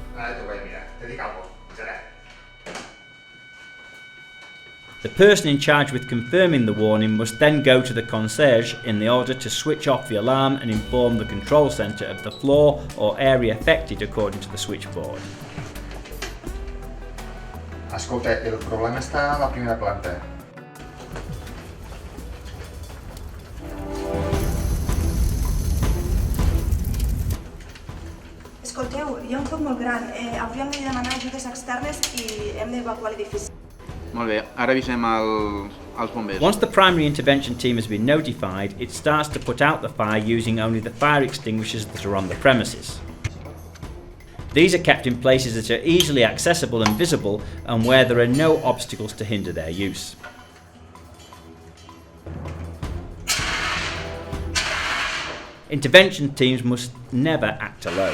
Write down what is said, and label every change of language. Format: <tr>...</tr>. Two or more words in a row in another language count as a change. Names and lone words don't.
<en>The person in charge with confirming the warning must then go to the concierge in order to switch off the alarm and inform the control centre of the floor or area affected according to the switchboard.</en> <ca>Ascolta, el problema está a la primera planta. Escolteu, hi ha un foc molt gran. Hauríem de demanar ajudes externes i hem d'evacuar l'edifici. Molt bé, ara avisem els bombers.</ca> <en>Once the primary intervention team has been notified, it starts to put out the fire using only the fire extinguishers that are on the premises. These are kept in places that are easily accessible and visible and where there are no obstacles to hinder their use. Intervention teams must never act alone.</en>